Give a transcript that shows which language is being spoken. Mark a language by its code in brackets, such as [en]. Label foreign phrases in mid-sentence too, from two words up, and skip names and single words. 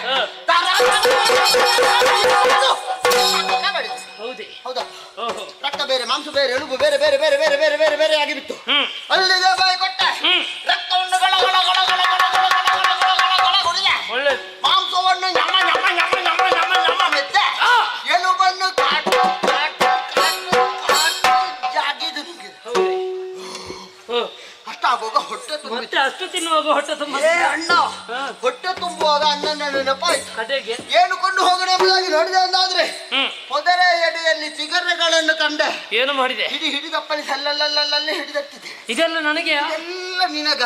[kn] ಹೌದೇ? ಹೌದಾ? ರಕ್ತ ಬೇರೆ, ಮಾಂಸ ಬೇರೆ, ಎಲುಬು ಬೇರೆ ಬೇರೆ ಬೇರೆ ಬೇರೆ ಬೇರೆ ಬೇರೆ ಬೇರೆ ಆಗಿಬಿಟ್ಟು ಅಲ್ಲಿಗೆ ಬಾಯಿ ಕೊಟ್ಟೆ. ರಕ್ತವನ್ನು ಗಳ ಗಳ ಗಳ ಗಳ ಗಳ ಗಳ ಗಳ ಗಳ ಗಳ ಗಳ ಹೊಡೆದೆ. ಮಾಂಸವನ್ನು ñಮ್ಮ ñಮ್ಮ ñಮ್ಮ ñಮ್ಮ ñಮ್ಮ ñಮ್ಮ ಮೆತ್ತೆ. ಎಲುಬನ್ನು ಕಾಟು ಕಾಟು ಕಾಟು ಕಾಟು ಜಾಗಿದು ನುಂಗಿದೆ. ಅಷ್ಟಾಗುವಾಗ ಹೊಟ್ಟೆ ತುಂಬ. ಮತ್ತೆ ಅಷ್ಟು ತಿನ್ನುವಾಗ ಹೊಟ್ಟೆ ತುಂಬ. ಅಣ್ಣ ಹೊಟ್ಟೆ ತುಂಬುವಾಗ ಅಣ್ಣನ ನೆನಪಾಯ್ತು. ಕಡೆಗೆ ಏನು ಕೊಂಡು ಹೋಗೋಣ ಎಂಬುದಾಗಿ ನೋಡಿದೆ ಅಂದಾದ್ರೆ ಪೊದರೆ ಎಡೆಯಲ್ಲಿ ಚಿಗರೆಗಳನ್ನು ಕಂಡೆ. ಏನು ಮಾಡಿದೆ? ಹಿಡಿದಪ್ಪನಿ ಸಲ್ಲಲ್ಲಲ್ಲಿ ಹಿಡಿದತ್ತಿದೆ. ಇದೆಲ್ಲ ನನಗೆ? ಎಲ್ಲ ನಿನಗ.